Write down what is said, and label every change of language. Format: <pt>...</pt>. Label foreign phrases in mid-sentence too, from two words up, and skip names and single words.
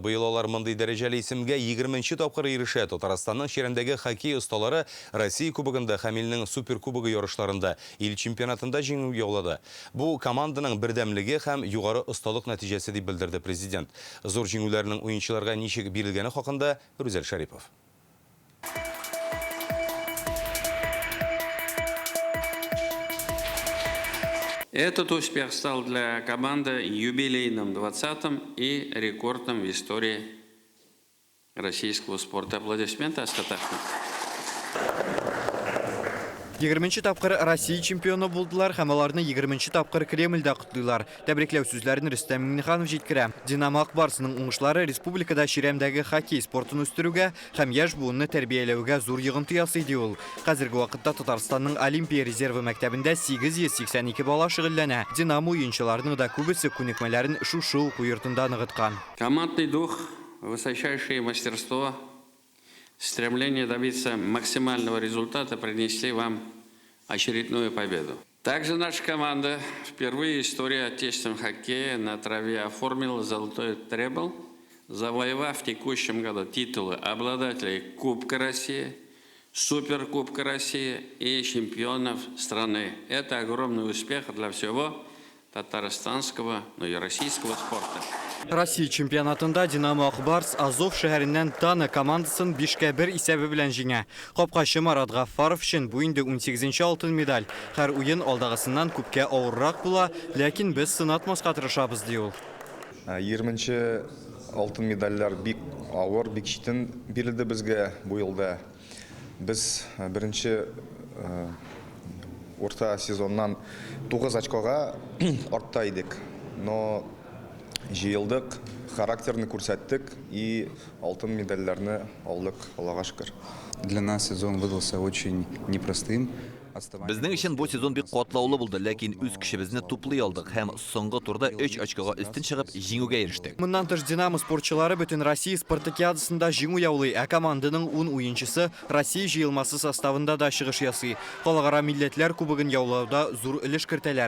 <tt>Быел алар мондый дәрәҗәле исемгә 20-нче тапкыр ирешә. Татарстанның чирәмдәге хоккей осталары Россия кубогында һәм илнең суперкубогы ярышларында ил чемпионатында җиңү яулады. Бу команданың бердәмлеге һәм югары осталык нәтиҗәсе дип белдерде президент. Зур җиңүләрнең уенчыларга ничек бирелгәне хакында Рүзәл Шарипов.</tt> <ru>Этот успех стал для команды юбилейным 20-м и рекордным в истории российского спорта. Аплодисменты, Асхат Ахмед.</ru> <tt>20-нче тапкыр Россия чемпионы булдылар һәм аларны 20-нче тапкыр Кремльдә котлыйлар. Тәбрикләү сүзләрен Рөстәм Миннеханов җиткерә. Динамо Ак Барсаның уңышлары республикада чирәмдәге хоккей спортын үстерүгә һәм яшь буынны тәрбияләүгә зур йогынты ясый ди ул. Хәзерге вакытта Татарстанның Олимпия резервы мәктәбендә 882 бала шөгыльләнә. Динамо уенчыларының да күбесе күнекмәләрен шушы уку йортында ныгыткан.</tt> <ru>Командный дух, высочайшее мастерство, стремление добиться максимального результата принесли вам очередную победу. Также наша команда впервые в истории отечественного хоккея на траве оформила золотой требл, завоевав в текущем году титулы обладателей Кубка России, Суперкубка России и чемпионов страны. Это огромный успех для всего татарстанского, но и российского спорта.</ru> <tt>Россия чемпионатында Динамо Ак Барс Азов шәһәреннән Тана командасын 5-1 исәбе белән җиңә. Капкачы Марат Гафаров өчен бу инде 18-нче алтын медаль. Һәр уен алдагысыннан күпкә авыррак була, ләкин без сынатмаска тырышабыз ди ул. 20-нче алтын медальләр бик авыр, бик читен бирелде безгә бу елда. Без беренче орта сезоннан 9 очкога артта идек. Но җыелдык, характерны күрсәттек и алтын медальләрне алдык, Аллага шөкер.</tt> <ru>Для нас сезон выдался очень непростым.</ru> <tt>Безнең өчен бу сезон бик катлаулы булды, ләкин үз көчебезне туплый алдык һәм соңгы турда 3 очкога өстен чыгып җиңүгә ирештек. Моннан тыш Динамо спортчылары бөтен Россия спартакиадасында җиңү яулый, ә команданың 10 уенчысы Россия җыелмасы составында да чыгыш ясый. Халыкара милләтләр кубогын яулауда зур өлеш кертәләр.</tt>